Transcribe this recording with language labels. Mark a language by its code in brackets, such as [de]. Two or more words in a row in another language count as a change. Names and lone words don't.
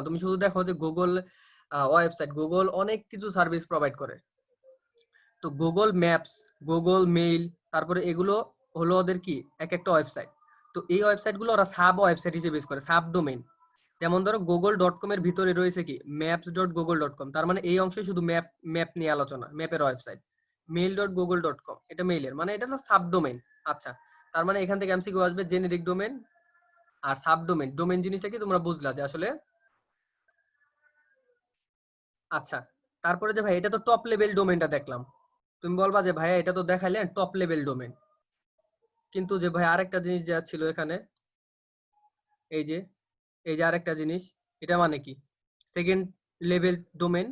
[bn] তুমি শুধু দেখো যে গুগল ওয়েবসাইট, গুগল অনেক কিছু [en] service provide [bn] করে। তো গুগল ম্যাপস, গুগল মেইল, তারপরে এগুলো হলো ওদের কি এক একটা ওয়েবসাইট। তো এই ওয়েবসাইট গুলো ওরা [en] sub website [bn] হিসেবে ইউজ করে, [en] sub domain. [bn] যেমন ধরো google.com এর ভিতরে রয়েছে কি maps.google.com, তার মানে এই অংশে শুধু ম্যাপ নিয়ে আলোচনা, ম্যাপের ওয়েবসাইট। mail.google.com এটা মেইলের, মানে এটা হলো [en] sub domain. [bn] আচ্ছা, তার মানে এখান থেকে এমসিকিউ আসবে [en] generic domain [bn] আর [en] sub domain. [bn] ডোমেইন জিনিসটা কি তোমরা বুঝলা যে আসলে। আচ্ছা, তারপরে যে ভাই এটা তো [en] top level domain-টা [bn] দেখলাম, তুমি বলবা যে ভাইয়া এটা তো দেখাইলে [en] top level domain, [bn] কিন্তু যে ভাই আরেকটা জিনিস যা ছিল এখানে, এই যে আরেকটা জিনিস, এটা মানে কি [en] second level domain?